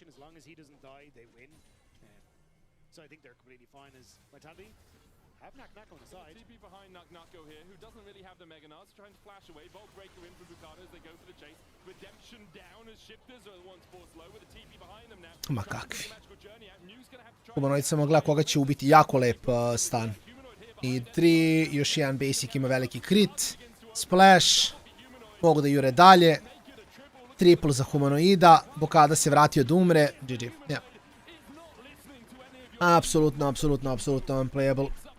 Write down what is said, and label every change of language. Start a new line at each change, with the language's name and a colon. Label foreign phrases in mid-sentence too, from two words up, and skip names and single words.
English: As long as he doesn't die, they win. So I think they're completely fine as Vitality. Have Knock on the side. TP behind Knock here, who doesn't really have the Mega Nards, trying to flash away. Vault Breaker in for Bukata as they go for the chase. Redemption down as Shifters are the ones forced low with the TP behind them now.
Serbian: Ma kakvi. Humanoid samo gleda koga će ubiti. Jako lep stan. I 3, još jedan basic ima veliki crit. Splash. Mogu da jure dalje. Triple za Humanoida. Bukata se vratio da umre.
English: GG. Yeah. Apsolutno unplayable.